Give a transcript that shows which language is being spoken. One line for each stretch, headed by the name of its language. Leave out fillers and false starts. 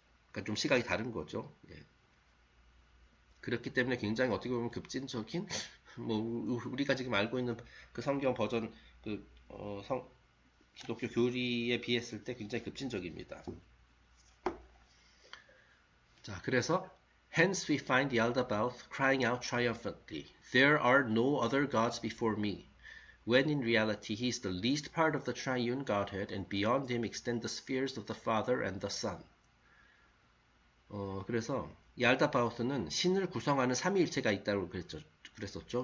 Korean: 그러니까 좀 시각이 다른 거죠. 예. 그렇기 때문에 굉장히 어떻게 보면 급진적인 뭐 우리가 지금 알고 있는 그 성경 버전 그 기독교 교리에 비했을 때 굉장히 급진적입니다. 자, 그래서
English: Hence we find Yaldabaoth crying out triumphantly, "There are no other gods before me," when in reality he is the least part of the triune Godhead, and beyond him extend the spheres of the Father and the Son.
Korean: 그래서 얄다바오스는 신을 구성하는 삼위일체가 있다고 그랬었죠.